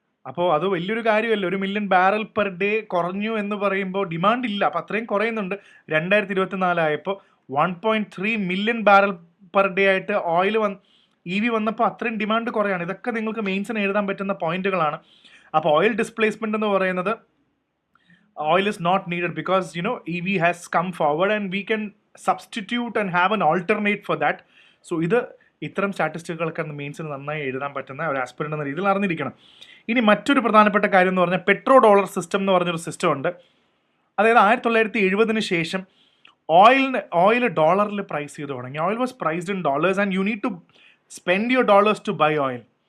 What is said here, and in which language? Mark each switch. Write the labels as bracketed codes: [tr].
[ml] അപ്പോൾ അത് വലിയൊരു കാര്യമല്ല. 1 മില്യൺ ബാരൽ പെർ ഡേ കുറഞ്ഞു എന്ന് പറയുമ്പോൾ ഡിമാൻഡ് ഇല്ല, അപ്പോൾ അത്രയും കുറയുന്നുണ്ട്. 2024 ആയപ്പോൾ 1.3 മില്യൺ ബാരൽ പെർ ഡേ ആയിട്ട് ഓയിൽ EV വന്നപ്പോൾ അത്രയും ഡിമാൻഡ് കുറയാണ്. ഇതൊക്കെ നിങ്ങൾക്ക് മെയിൻസിന് എഴുതാൻ പറ്റുന്ന പോയിന്റുകളാണ്. അപ്പോൾ ഓയിൽ ഡിസ്പ്ലേസ്മെന്റ് എന്ന് പറയുന്നത്, [en] oil is not needed because EV has come forward and we can substitute and have an alternate for that. [ml] So ഇത്തരം സ്റ്റാറ്റിസ്റ്റിക്കുകളൊക്കെ മെയിൻസിന് നന്നായി എഴുതാൻ പറ്റുന്ന ഒരു ആസ്പിരൻ്റ് എന്ന രീതിയിൽ അറിഞ്ഞിരിക്കണം. ഇനി മറ്റൊരു പ്രധാനപ്പെട്ട കാര്യം എന്ന് പറഞ്ഞാൽ പെട്രോ ഡോളർ സിസ്റ്റം എന്ന് പറഞ്ഞൊരു സിസ്റ്റം ഉണ്ട്. അതായത് 1970 ശേഷം ഓയിൽ ഡോളറിൽ പ്രൈസ് ചെയ്ത് തുടങ്ങി. [en] Oil was priced in dollars and you need to spend your dollars to buy oil.